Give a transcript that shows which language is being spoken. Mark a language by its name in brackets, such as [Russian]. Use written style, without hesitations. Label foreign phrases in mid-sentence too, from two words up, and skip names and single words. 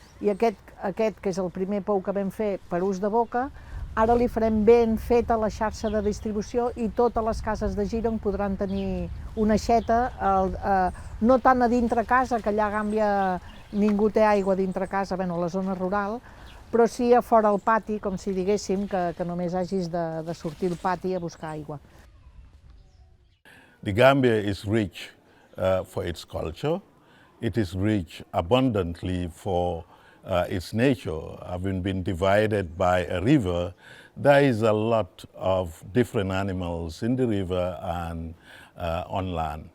[Catalan] I aquest, que és el primer pou que vam fer per ús de boca, Ara li farem ben feta la xarxa de distribució i totes les cases de Girona podran tenir una aixeta, no tant a dintre casa, que allà a Gàmbia ningú té aigua dintre casa, a la zona rural, però sí a fora al pati, com si diguéssim, que només hagis de sortir al pati a buscar aigua. [English] The Gambia is rich for its culture. It is rich abundantly for its nature. Having been divided by a river, there is a lot of different animals in the river and on land.